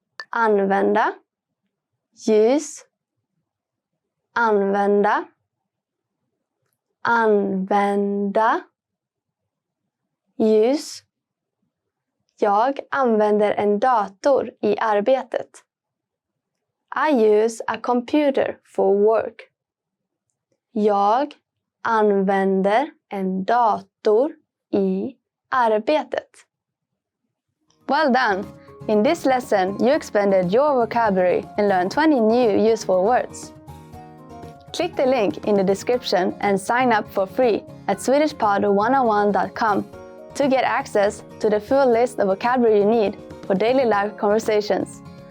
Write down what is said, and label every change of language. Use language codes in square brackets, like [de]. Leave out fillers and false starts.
[sv] Använda, [en] use, [sv] använda, använda, use. Jag använder en dator i arbetet. [en] I use a computer for work. [sv] Jag använder en dator i arbetet. [en] Well done! In this lesson, you expanded your vocabulary and learned 20 new useful words. Click the link in the description and sign up for free at swedishpod101.com to get access to the full list of vocabulary you need for daily life conversations.